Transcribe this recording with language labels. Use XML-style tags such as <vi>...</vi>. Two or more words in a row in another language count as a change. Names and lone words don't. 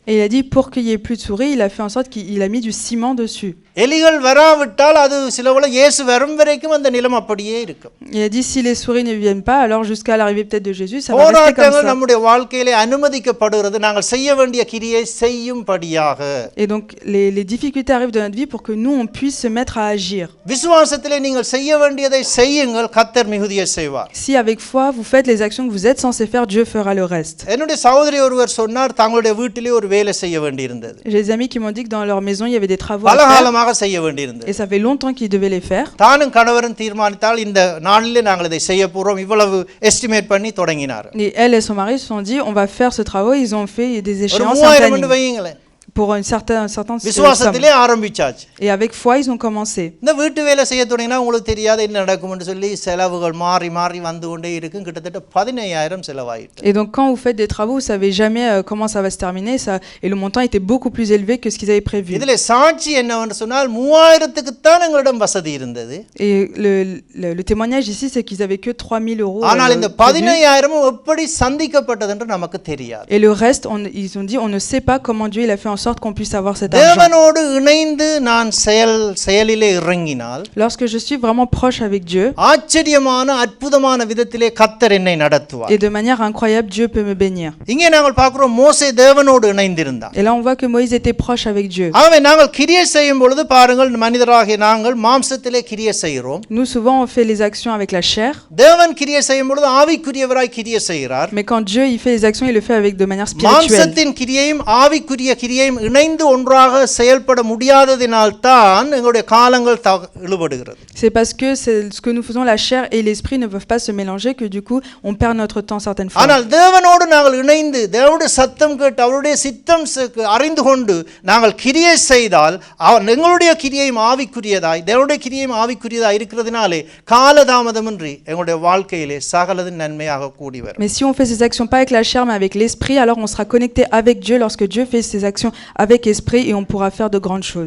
<fr>Et il a dit pour qu'il y ait plus de souris, il a fait en sorte qu'il a mis du ciment dessus.</fr> <ta>எலிகள் வராவிட்டால் அது சிலவேளை இயேசு வரும் வரைக்கும் அந்த நிலம் அப்படியே இருக்கும்.</ta> <fr>Il a dit si les souris ne viennent pas, alors jusqu'à l'arrivée peut-être de Jésus, ça va rester comme ça.</fr> <ta>நம்முடைய வாழ்க்கையிலே அனுமதிக்கப்படுகிறது எங்களுக்கு நாங்கள் செய்ய வேண்டிய கிரியை செய்யும்படியாக.</ta> <fr>Et donc les difficultés arrivent dans notre vie pour que nous on puisse se mettre à agir.</fr> <ta>விசுவாசத்திலே நீங்கள் செய்ய வேண்டியதை செய்யுங்கள், கர்த்தர் மிகுதியை செய்வார்.</ta> <fr>Si avec foi vous faites les actions que vous êtes censés faire, Dieu fera le reste.</fr> <ta>என்னுடைய சகோதரி ஒருவர் சொன்னார், தங்களுடைய வீட்டிலே ஒரு வேலை செய்ய வேண்டியிருந்தது.</ta> <fr>J'ai des amis qui m'ont dit que dans leur maison il y avait des travaux à</fr> <ta>பல</ta> <fr>faire</fr> <ta>காலமாக செய்ய வேண்டியிருந்தது.</ta> <fr>et ça fait longtemps qu'ils devaient les faire.</fr> <ta>தானும் கணவரும் தீர்மானித்தால் இந்த நாளிலே நாங்கள் இதை செய்ய போறோம், இவ்வளவு எஸ்டிமேட் பண்ணி தொடங்கினார்.</ta> <fr>Et elle et son mari se sont dit on va faire ce travail, ils ont fait des</fr> <ta>ஒரு</ta> <fr>échéances</fr> <ta>3000 planning வையுங்களேன்.</ta> <fr>pour un certain somme.</fr> <ta>விசுவாசத்திலே ஆரம்பிச்சாச்சு.</ta> <fr>Et avec foi ils ont commencé.</fr> <ta>இந்த வீட்டு வேலை செய்ய தொடங்கினா உங்களுக்கு தெரியாது என்ன நடக்கும்னு சொல்லி செலவுகள் மாறி மாறி வந்து கொண்டே இருக்கும். கிட்டத்தட்ட 15000 செலவாயிட்டு.</ta> <fr>Et donc quand vous faites des travaux, vous savez jamais comment ça va se terminer, et le montant était beaucoup plus élevé que ce qu'ils avaient prévu.</fr> <ta>இதிலே சாட்சி என்னவென்று சொன்னால் 3000க்கு தான் எங்களிடம் வசதி இருந்தது.</ta> <fr>Et le témoignage ici c'est qu'ils avaient que 3000 euros.</fr> <ta>ஆனால் இந்த 15000 எப்படி சந்திக்கப்பட்டது என்று நமக்கு தெரியாது.</ta> <fr>Et le reste ils ont dit on ne sait pas comment Dieu il a fait en sorte qu'on puisse avoir cet argent.</fr> <ta>தேவனோடு இணைந்து நான் செயலிலே இறங்கினால்,</ta> <fr>Lorsque je suis vraiment proche avec Dieu,</fr> <ta>ஆச்சரியமான அற்புதமான விதத்திலே கர்த்தர் என்னை நடத்துவார்.</ta> <fr>et de manière incroyable Dieu peut me bénir.</fr> <ta>இங்கே நாங்கள் பார்க்கிறோம் மோசே தேவனோடு இணைந்திருந்தான்.</ta> <fr>Et là on voit que Moïse était proche avec Dieu.</fr> <ta>ஆகவே நாங்கள் கிரியை செய்யும் பொழுது பாருங்கள், மனிதராகிய நாங்கள் மாம்சத்திலே கிரியை செய்கிறோம்.</ta> <fr>Nous souvent on fait les actions avec la chair,</fr> <ta>தேவன் கிரியை செய்யும் பொழுது ஆவிக்குரியவராய் கிரியை செய்கிறார்.</ta> <fr>mais quand Dieu il fait les actions, il le fait avec de manière spirituelle.</fr> <ta>மாம்சத்தின் கிரியையும் ஆவிக்குரிய கிரியையும் இணைந்து ஒன்றாக செயல்பட முடியாததினால் தான் எங்களுடைய காலங்கள் இழுபடுகிறது.</ta> <fr>C'est parce que ce que nous faisons, la chair et l'esprit ne peuvent pas se mélanger, que du coup on perd notre temps certaines fois.</fr> <ta>ஆனால் தேவனோடு நாங்கள் இணைந்து தேவனுடைய சத்தம் கேட்டு அவருடைய சித்தம் அறிந்து கொண்டு நாங்கள் கிரியை செய்தால் எங்களுடைய கிரியையும் ஆவிக்குரியதாய் தேவனுடைய கிரியையும் ஆவிக்குரியதாய் இருக்கிறதுனாலே காலதாமதமின்றி எங்களுடைய வாழ்க்கையிலே சகலதும் நன்மையாக கூடி வரும்.</ta> <fr>Mais si on fait ces actions pas avec la chair mais avec l'esprit, alors on sera connecté avec Dieu lorsque Dieu fait ses actions avec esprit, et on pourra faire de grandes choses.</fr>